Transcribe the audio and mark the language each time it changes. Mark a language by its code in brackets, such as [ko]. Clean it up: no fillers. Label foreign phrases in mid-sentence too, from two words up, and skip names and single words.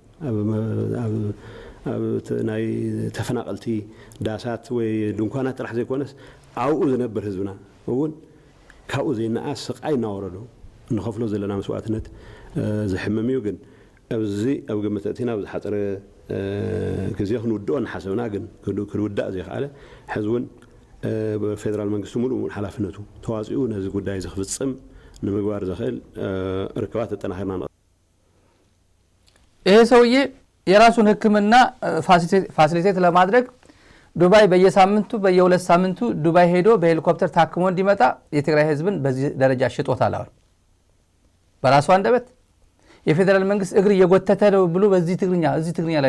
[ti] ናይ ተፈናቀልቲ ዳሳት ወይ ድንኳናት ጥራሕ ዘይኮነስ ኣብኡ ዝነብር ህዝብና እውን ካብኡ ዘይነኣስ ስቃይ እናወረዶ ንኸፍሎ ዘለና መስዋዕትነት ዝሕምም እዩ ግን ኣብዚ ኣብ ግምት እቲና ብዝሓፀረ ግዜ ክንውድኦ ንሓሰብና ግን ክንውዳእ ዘይከኣለ ሕዝቡን ብፌደራል መንግስቲ ሙሉእ ሓላፍነቱ ተዋፂኡ ነዚ ጉዳይ ዝኽፍፅም ንምግባር ዘኽእል ርክባት ተጠናኺርና [am] ይሄ ሰውዬ የራሱን ህክምና ፋሲሊቴት ለማድረግ ዱባይ በየሳምንቱ በየሁለት ሳምንቱ ዱባይ ሄዶ በሄሊኮፕተር ታክሞ እንዲመጣ የትግራይ ህዝብን በዚህ ደረጃ ሽጦታል አሁን በራሱ አንደበት የፌደራል መንግስት እግር እየጎተተ ነው ብሎ በዚህ ትግርኛ ላይ